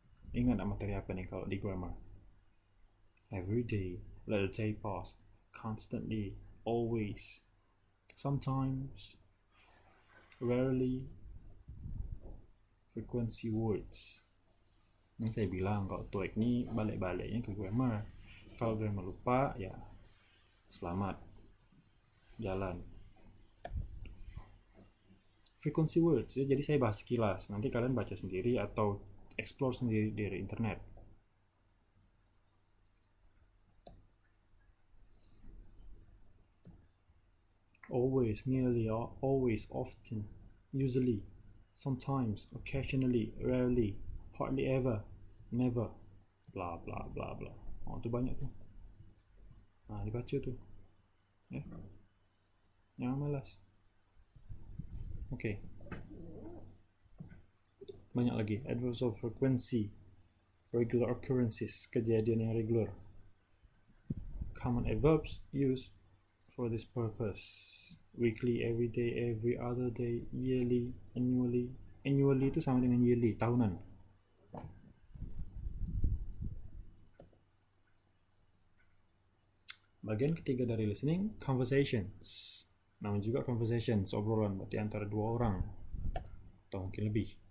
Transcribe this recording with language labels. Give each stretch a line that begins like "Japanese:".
Indonesian: Ingat materi apa nih kalau di grammar?
English: Every day, let a day pass, constantly, always, sometimes, rarely, frequency words.
Indonesian: Ini saya bilang kalau TOEIC ini balik-baliknya ke grammar. Kalau grammar lupa, ya selamat, jalan. Frequency words, ya, jadi saya bahas sekilas. Nanti kalian baca sendiri atau explore sendiri dari internet.
English: Always, nearly, always, often, usually, sometimes, occasionally, rarely, hardly ever, never, bla bla bla bla.
Indonesian: Oh, itu banyak tuh. Nah, dibaca tuh. Ya. Jangan malas. Oke. Banyak lagi.
English: Adverbs of frequency, regular occurrences,
Indonesian: kejadian yang regular.
English: Common adverbs used for this purpose: weekly, every day, every other day, yearly, annually.
Indonesian: Annually itu sama dengan yearly, tahunan. Bagian ketiga dari listening, conversations. Nama juga conversations, obrolan, berarti antara dua orang atau mungkin lebih.